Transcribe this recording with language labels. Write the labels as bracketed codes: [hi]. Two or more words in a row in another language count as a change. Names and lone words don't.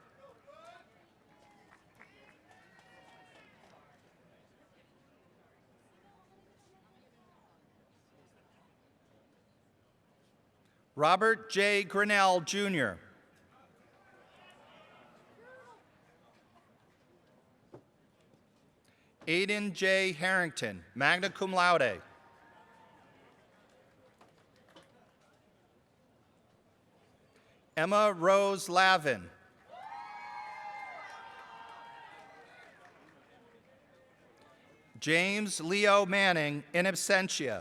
[en] Robert J. Grinnell, Jr. Aiden J. Harrington, [la] magna cum laude. [en] Emma Rose Lavin. James Leo Manning, [la] in absentia.